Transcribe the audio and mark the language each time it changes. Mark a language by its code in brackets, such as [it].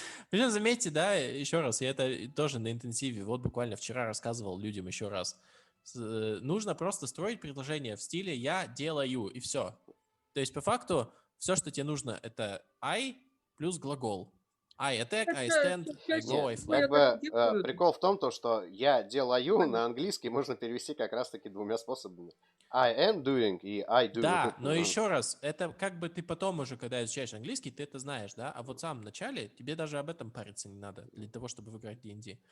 [ru] Причем, заметьте, да, еще раз, я это тоже на интенсиве, вот буквально вчера рассказывал людям еще раз. Нужно просто строить предложение в стиле «я делаю» и все. То есть, по факту, все, что тебе нужно, это I плюс глагол. [en] I attack, I stand, I go, I fly. [ru] Как бы прикол в том, что я делаю на английский можно перевести как раз-таки двумя способами. [en] I am doing [ru] и [en] I do. [ru] Да, но еще раз, это как бы ты потом уже, когда изучаешь английский, ты это знаешь, да? А вот в самом начале тебе даже об этом париться не надо для того, чтобы выиграть D&D.